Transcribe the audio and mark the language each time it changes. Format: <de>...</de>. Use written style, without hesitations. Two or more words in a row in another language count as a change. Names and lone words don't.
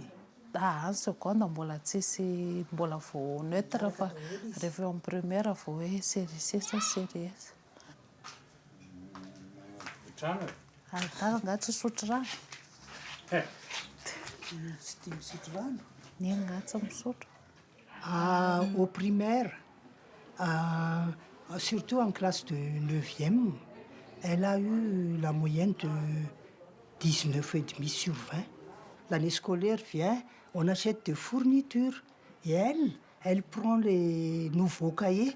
<mg>Ny seconde mbola tsisy, mbola vao neutre fa rehefa eo amin'ny première vao hoe série C sa série S. Nga tsy misotro rano. Tsy tia misotro rano. Neny nga tsy misotro.</mg> <fr>Au primaire, surtout en classe de 9e, elle a eu la moyenne de 19,5 sur 20. L'année scolaire vient, on achète des fournitures et elle prend les nouveaux cahiers.</fr>